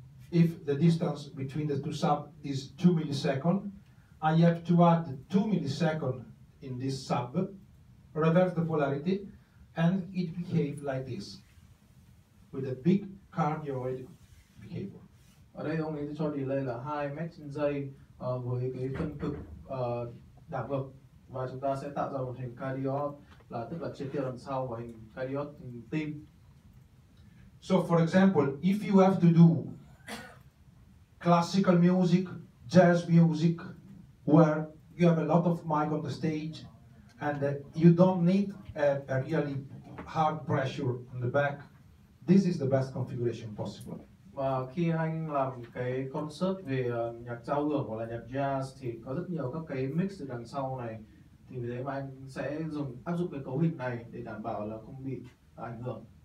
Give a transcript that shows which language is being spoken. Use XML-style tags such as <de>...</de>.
<en>If the distance between the two sub is 2 milliseconds, I have to add 2 milliseconds in this sub, reverse the polarity, and it behaves like this, with a big cardioid behavior.</en> <vi>Ở đây ông ấy cho delay là 2 mét trên giây với cái phân cực đảo ngược, và chúng ta sẽ tạo ra một hình cardioid, là tức là triệt tiêu đằng sau, và hình cardioid hình tim.</vi> <en>So, for example, if you have to do classical music, jazz music, where you have a lot of mic on the stage, and you don't need a really hard pressure on the back, this is the best configuration possible.</en> <vi>Và khi anh làm cái concert về nhạc giao hưởng hoặc là nhạc jazz thì có rất nhiều các cái mix từ đằng sau này, thì vì thế mà anh sẽ áp dụng cái cấu hình này để đảm bảo là không bị ảnh hưởng.</vi>